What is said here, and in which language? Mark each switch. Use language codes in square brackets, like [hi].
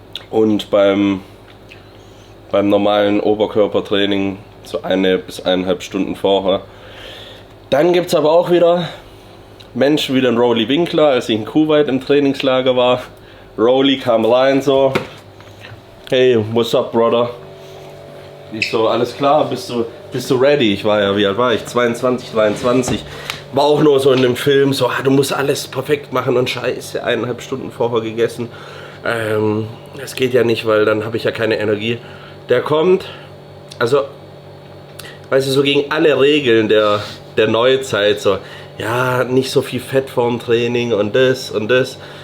[de] Und beim normalen Oberkörpertraining so 1 bis 1,5 Stunden vorher. Dann gibt es aber auch wieder Menschen wie den Rolly Winkler, als ich in Kuwait im Trainingslager war. Rolly kam rein so, [en] hey, what's up, brother? [de] Ich so, alles klar, bist du ready? Ich war ja, wie alt war ich? 22, 23. War auch nur so in dem Film, so, du musst alles perfekt machen und scheiße, 1,5 Stunden vorher gegessen. Das geht ja nicht, weil dann habe ich ja keine Energie. Der kommt, also, weißt du, so gegen alle Regeln der Neuzeit, so, ja, nicht so viel Fett vorm Training und das und das.